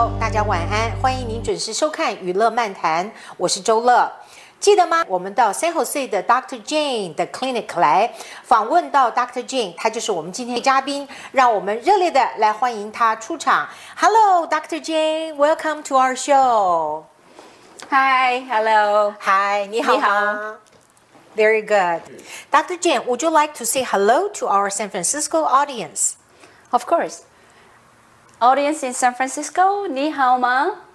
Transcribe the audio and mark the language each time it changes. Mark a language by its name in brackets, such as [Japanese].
[Chinese] 家晚安，欢迎您准时收看娱乐漫谈，我是周乐。记得吗？我们到 San Jose 的 Dr. Jane 的 clinic 来访问到 Dr. Jane， 他就是我们今天的嘉宾，让我们热烈的来欢迎他出场。 [English] Hello, Dr. Jane, welcome to our show. Hi, hello. Hi, [Chinese] 你好吗？ [English] Very good. Dr. Jane, would you like to say hello to our San Francisco audience? Of course. Audience in San Francisco, [Chinese] 你好吗?